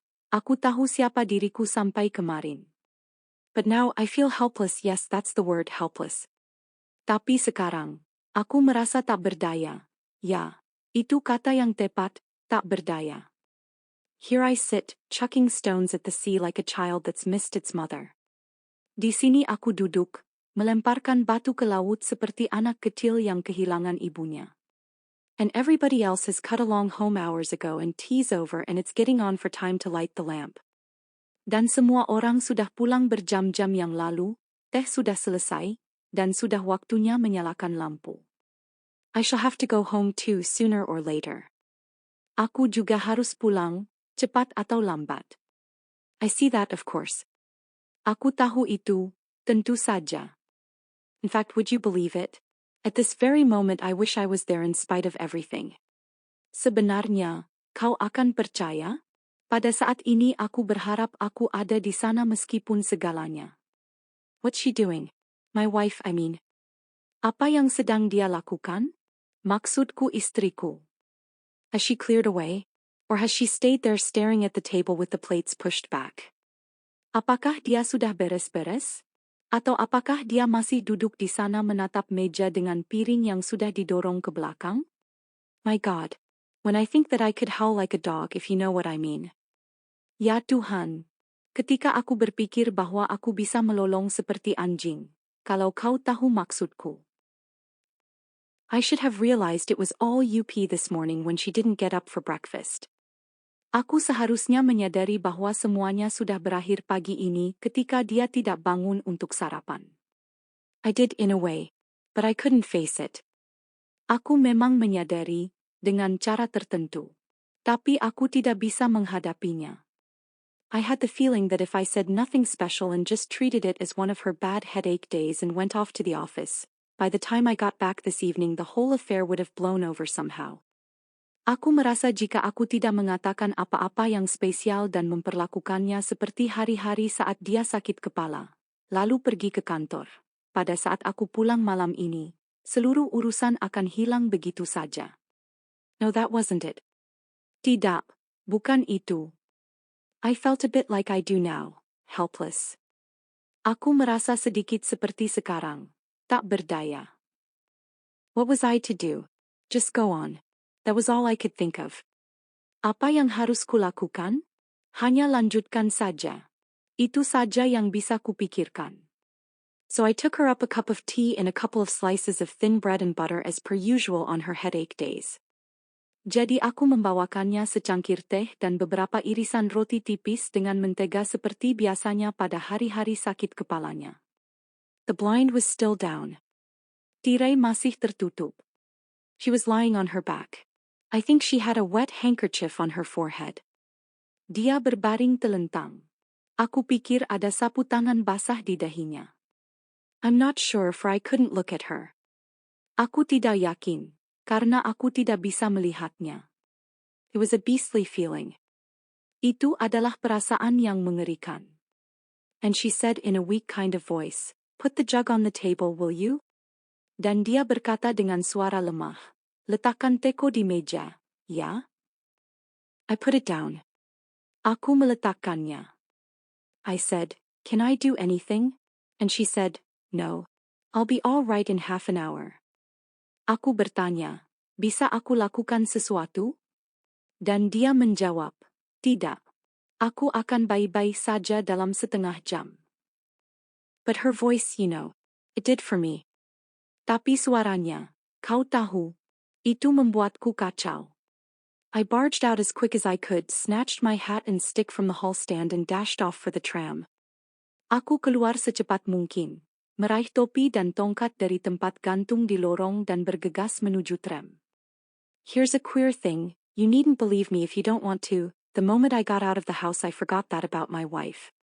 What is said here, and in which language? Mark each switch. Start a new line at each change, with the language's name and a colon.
Indonesian: Aku tahu siapa diriku sampai kemarin.
English: But now I feel helpless, yes, that's the word, helpless.
Indonesian: Tapi sekarang, aku merasa tak berdaya. Ya, itu kata yang tepat, tak berdaya.
English: Here I sit, chucking stones at the sea like a child that's missed its mother.
Indonesian: Di sini aku duduk, melemparkan batu ke laut seperti anak kecil yang kehilangan ibunya.
English: And everybody else has cut along home hours ago and tea's over and it's getting on for time to light the lamp.
Indonesian: Dan semua orang sudah pulang berjam-jam yang lalu, teh sudah selesai, dan sudah waktunya menyalakan lampu.
English: I shall have to go home too sooner or later.
Indonesian: Aku juga harus pulang, cepat atau lambat.
English: I see that, of course.
Indonesian: Aku tahu itu, tentu saja.
English: In fact, would you believe it? At this very moment I wish I was there in spite of everything.
Indonesian: Sebenarnya, kau akan percaya? Pada saat ini aku berharap aku ada di sana meskipun segalanya.
English: What's she doing? My wife, I mean.
Indonesian: Apa yang sedang dia lakukan? Maksudku istriku.
English: Has she cleared away? Or has she stayed there staring at the table with the plates pushed back?
Indonesian: Apakah dia sudah beres-beres? Atau apakah dia masih duduk di sana menatap meja dengan piring yang sudah didorong ke belakang?
English: My God, when I think that I could howl like a dog if you know what I mean.
Indonesian: Ya Tuhan, ketika aku berpikir bahwa aku bisa melolong seperti anjing, kalau kau tahu maksudku.
English: I should have realized it was all UP this morning when she didn't get up for breakfast.
Indonesian: Aku seharusnya menyadari bahwa semuanya sudah berakhir pagi ini ketika dia tidak bangun untuk sarapan.
English: I did in a way, but I couldn't face it.
Indonesian: Aku memang menyadari, dengan cara tertentu. Tapi aku tidak bisa menghadapinya.
English: I had the feeling that if I said nothing special and just treated it as one of her bad headache days and went off to the office, by the time I got back this evening the whole affair would have blown over somehow.
Indonesian: Aku merasa jika aku tidak mengatakan apa-apa yang spesial dan memperlakukannya seperti hari-hari saat dia sakit kepala, lalu pergi ke kantor, pada saat aku pulang malam ini, seluruh urusan akan hilang begitu saja.
English: No, that wasn't it.
Indonesian: Tidak, bukan itu.
English: I felt a bit like I do now, helpless.
Indonesian: Aku merasa sedikit seperti sekarang, tak berdaya.
English: What was I to do? Just go on. That was all I could think of.
Indonesian: Apa yang harus kulakukan? Hanya lanjutkan saja. Itu saja yang bisa kupikirkan.
English: So I took her up a cup of tea and a couple of slices of thin bread and butter as per usual on her headache days.
Indonesian: Jadi aku membawakannya secangkir teh dan beberapa irisan roti tipis dengan mentega seperti biasanya pada hari-hari sakit kepalanya.
English: The blind was still down.
Indonesian: Tirai masih tertutup.
English: She was lying on her back. I think she had a wet handkerchief on her forehead.
Indonesian: Dia berbaring telentang. Aku pikir ada sapu tangan basah di dahinya.
English: I'm not sure for I couldn't look at her.
Indonesian: Aku tidak yakin, karena aku tidak bisa melihatnya.
English: It was a beastly feeling.
Indonesian: Itu adalah perasaan yang mengerikan.
English: And she said in a weak kind of voice, "Put the jug on the table, will you?"
Indonesian: Dan dia berkata dengan suara lemah, "Letakkan teko di meja, ya?"
English: I put it down.
Indonesian: Aku meletakkannya.
English: I said, "Can I do anything?" And she said, "No. I'll be all right in half an hour."
Indonesian: Aku bertanya, "Bisa aku lakukan sesuatu?" Dan dia menjawab, "Tidak. Aku akan baik-baik saja dalam setengah jam."
English: But her voice, it did for me.
Indonesian: Tapi suaranya, kau tahu, itu membuatku kacau.
English: I barged out as quick as I could, snatched my hat and stick from the hall stand and dashed off for the tram.
Indonesian: Aku keluar secepat mungkin, meraih topi dan tongkat dari tempat gantung di lorong dan bergegas menuju tram.
English: Here's a queer thing, you needn't believe me if you don't want to, the moment I got out of the house I forgot that about my wife.